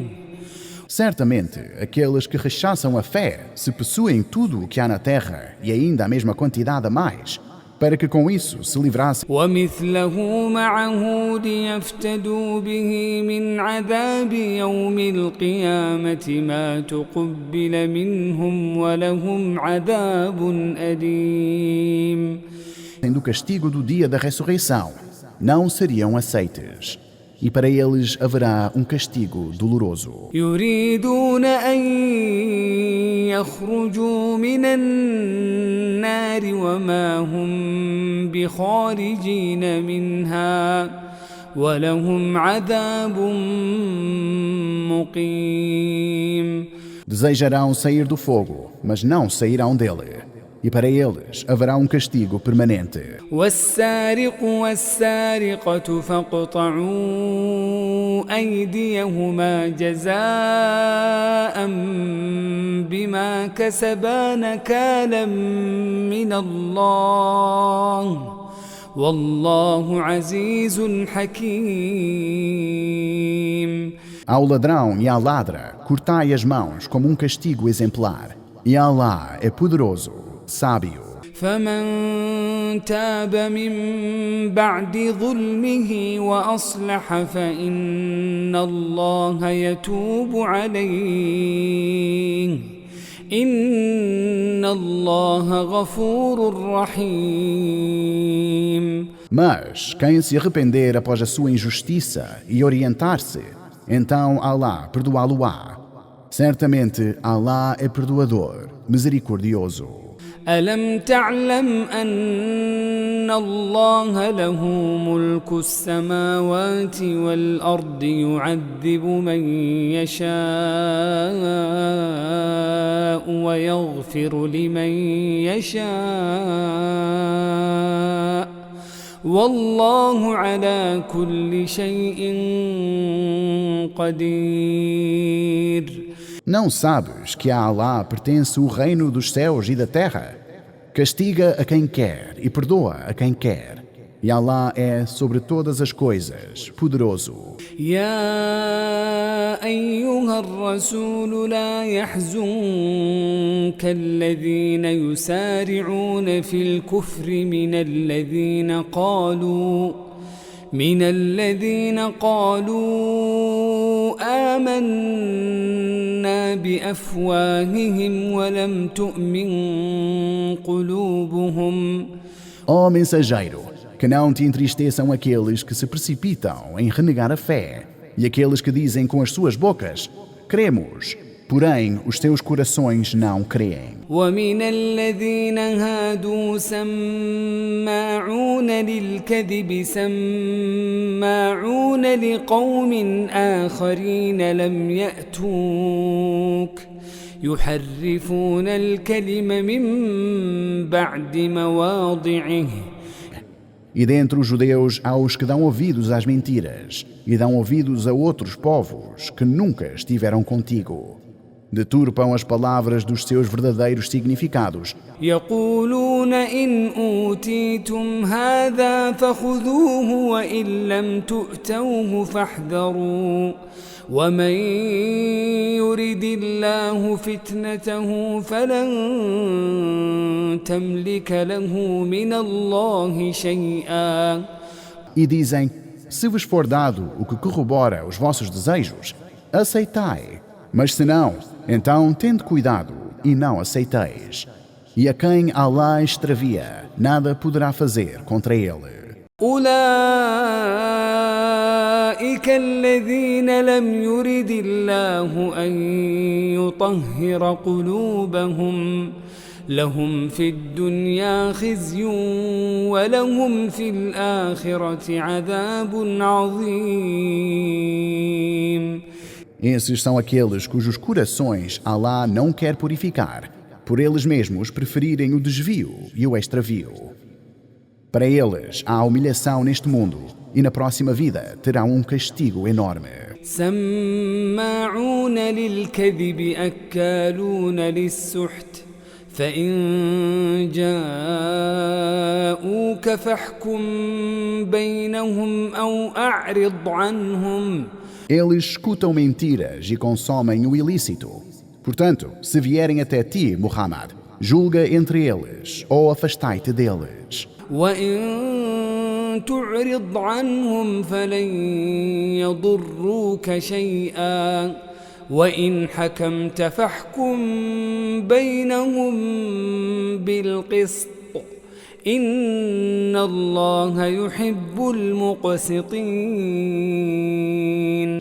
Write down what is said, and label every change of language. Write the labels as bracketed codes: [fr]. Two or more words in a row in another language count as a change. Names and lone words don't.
[pt] Certamente, aqueles que rechaçam a fé, se possuem tudo o que há na terra e ainda a mesma quantidade a mais, para que com isso se livrassem. [ar] ومثله معه ليفتدوا به من عذاب يوم القيامة ما تقبل منهم ولهم عذاب أليم. [pt] Do castigo do dia da ressurreição, não seriam aceites. e para eles haverá castigo doloroso. [ar] يريدون أن يخرجوا من النار وما هم بخارجين منها ولهم عذاب مقيم. [pt] Desejarão sair do fogo, mas não sairão dele. E para eles haverá castigo permanente. [ar] والسارق والسارقة فاقطعوا أيديهما جزاء بما كسبا نكالا من الله والله عزيز حكيم. [pt] Ao ladrão e à ladra, cortai as mãos como castigo exemplar. E Allah é poderoso, sábio. [ar] فمن تاب من بعد ظلمه وأصلح فإن الله يتوب عليه إن الله غفور رحيم. [pt] Mas quem se arrepender após a sua injustiça e orientar-se, então Allah perdoá-lo-á. Certamente Allah é perdoador, misericordioso. [ar] ألم تعلم أن الله له ملك السماوات والأرض يعذب من يشاء ويغفر لمن يشاء والله على كل شيء قدير. [pt] Não sabes que a Allah pertence o reino dos céus e da terra? Castiga a quem quer e perdoa a quem quer. E Allah é sobre todas as coisas, poderoso. [ar] يا أيها الرسول لا يحزنك الذين يسارعون في الكفر من الذين قالوا آمنا بأفواههم ولم تؤمن قلوبهم. [pt] Ó mensageiro, que não te entristeçam aqueles que se precipitam em renegar a fé e aqueles que dizem com as suas bocas, cremos, porém os seus corações não creem. [ar] ومن الذين هادوا سماعون للكذب سماعون لقوم آخرين لم يأتوك يحرفون الكلم من بعد مواضعه. [pt] E dentre os judeus há os que dão ouvidos às mentiras e dão ouvidos a outros povos que nunca estiveram contigo. Deturpam as palavras dos seus verdadeiros significados. [ar] يقولون إن أوتيتم هذا فخذوه وإن لم تؤتوه فاحذروا ومن يرد الله فتنته فلن تملك له من الله شيئا. [pt] E dizem, se vos for dado o que corrobora os vossos desejos, aceitai. Mas se não, então tende cuidado e não aceiteis. E a quem Allah extravia, nada poderá fazer contra ele. [ar] أولئك الذين لم يرد الله أن يطهر قلوبهم لهم في الدنيا خزي ولهم في الآخرة عذاب عظيم. [pt] Esses são aqueles cujos corações Allah não quer purificar, por eles mesmos preferirem o desvio e o extravio. Para eles há humilhação neste mundo e na próxima vida terão castigo enorme. [ar] سماعون للكذب أكالون للسحت فإن جاءوك فاحكم بينهم أو أعرض عنهم. [pt] Eles escutam mentiras e consomem o ilícito. Portanto, se vierem até ti, Muhammad, julga entre eles ou afastai-te deles. [ar] وإن تعرض عنهم فلن يضروك شيئا وإن حكمت فاحكم بينهم بالقسط إن الله يحب المقسطين.